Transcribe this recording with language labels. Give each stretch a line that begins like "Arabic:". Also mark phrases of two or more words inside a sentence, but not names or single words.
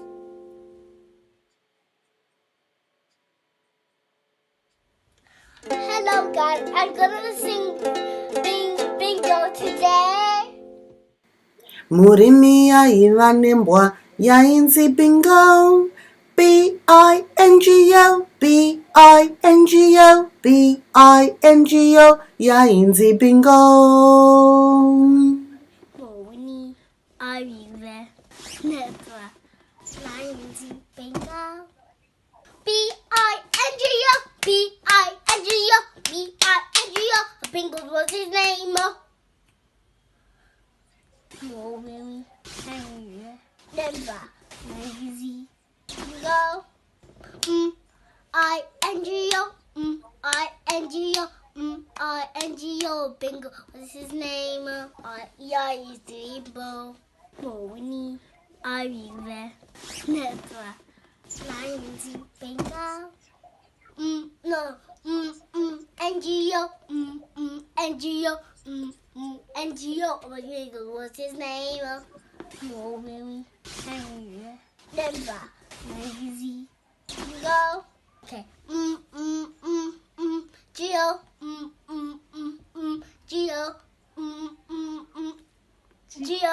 English: Hello guys, I'm gonna sing bingo today.
Shona: Murimi yaiva nembwa yainzi bingo.
English: B-I-N-G-O, B-I-N-G-O, B-I-N-G-O,
Shona: yainzi bingo.
English: Morning, arrive, never,
Shona: yainzi bingo.
English: B-I-N-G-O, B-I-N-G-O, B-I-N-G-O, bingo was his name. Morning, arrive, never, lazy. Bingo. I-N-G-O, I-N-G-O, I-N-G-O, bingo, what's his name? I-E-I-E, rainbow. Morning, arrive, never, lazy, bingo. No, N-G-O, N-G-O, N-G-O, what's his name? Morning, arrive, never, lazy. Go. Okay. Geo. Geo. Geo.